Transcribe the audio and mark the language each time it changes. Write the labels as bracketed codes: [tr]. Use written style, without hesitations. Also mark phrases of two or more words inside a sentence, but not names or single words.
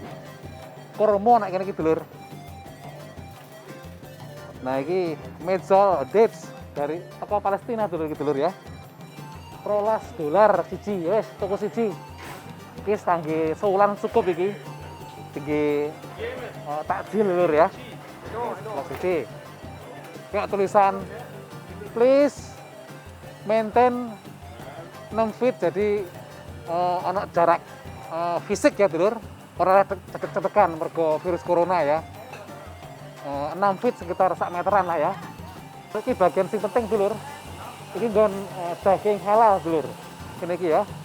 [jv] Kurma nek kene iki dulur. Nah, iki mezol dates dari toko Palestina dulur iki dulur ya. $12 siji, wes toko siji. Iki kangge sewulan cukup iki. Tinggi takjil lur ya. Toko siji. Kayak tulisan [en] please maintain 6 feet [jv] jadi ana jarak fisik ya dulur. Ora deket-deketan mergo virus corona ya. 6 feet sekitar 1 meteran lah ya. Iki bagian sing penting dulur. Iki nggon daging halal dulur. Kene iki ya.